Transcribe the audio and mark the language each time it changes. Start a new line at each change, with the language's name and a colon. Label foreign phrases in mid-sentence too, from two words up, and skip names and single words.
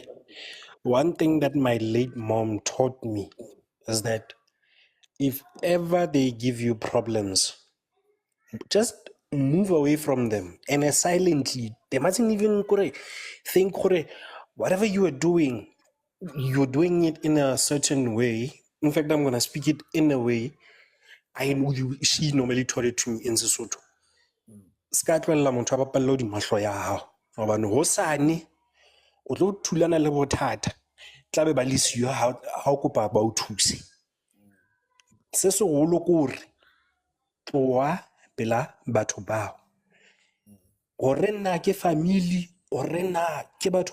English: One thing that my late mom taught me is that if ever they give you problems, just move away from them and silently. They mustn't even think whatever you are doing, you're doing it in a certain way. In fact, I'm gonna speak it in a way she normally taught it to me in Sesotho.
Southern Sotho: Ska tlohella motho a bapalle hodima mahlo ya hao hobane hosane o tlo thulana le bothata tlabe ba le siyo ha o kopa ba o thuse. Se segolo ke hore tloa pela batho bao hore nna ke family hore nna ke batho